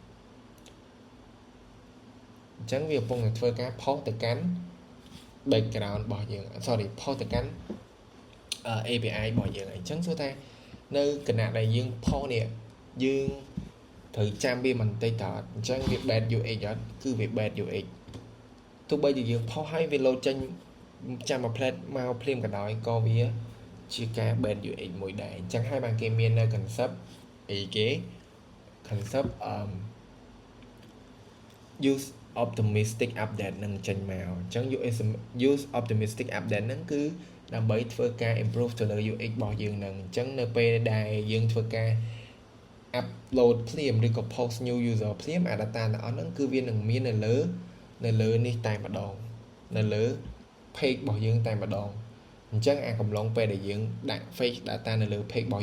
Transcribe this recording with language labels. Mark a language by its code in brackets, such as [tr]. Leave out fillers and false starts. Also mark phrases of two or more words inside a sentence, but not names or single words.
[km] អញ្ចឹងវាកំពុងតែធ្វើការផុសទៅកាន់ background របស់យើង sorry ផុសទៅកាន់ API របស់យើងអញ្ចឹងសួរថានៅគណៈដែលយើងផុសនេះយើងត្រូវចាំវាបន្តិចតើអញ្ចឹងវា [en] bad UX [km] អត់គឺវា [en] bad UX [km] ទោះបីជាយើងផុសហើយវា load ចេញចាំមួយ plate មកភ្លាមក៏ដោយក៏វាជាការ [en] bad UX [km] មួយដែរអញ្ចឹងហើយបានគេមាននៅ concept អីគេ concept [en] use optimistic update [km] នឹងចេញមកអញ្ចឹង [en] use optimistic update [km] ហ្នឹងគឺដើម្បីធ្វើការ improve ទៅលើ UX របស់យើងហ្នឹងអញ្ចឹងនៅពេលដែលយើងធ្វើការ upload ភ្លាមឬក៏ [en] post new user [km] ភ្លាមអា data ទាំងអស់ ហ្នឹងគឺវានឹងមាននៅលើនេះតែម្ដងនៅលើ page របស់យើងតែម្ដងអញ្ចឹងអាកំឡុងពេលដែលយើងដាក់ [en] fake data [km] នៅលើ page របស់